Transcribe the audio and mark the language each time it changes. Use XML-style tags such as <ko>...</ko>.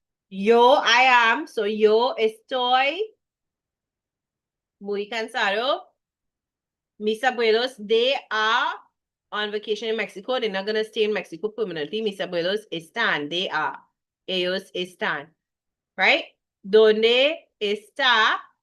<es>Yo,</es> <en>I am, so</en> <es>yo estoy muy cansado. Mis abuelos,</es> <en>they are on vacation in Mexico. They're not going to stay in Mexico permanently.</en> <es>Mis abuelos están,</es> <en>they are.</en> <es>Ellos están.</es> <en>Right?</en> <es>¿Dónde está</es>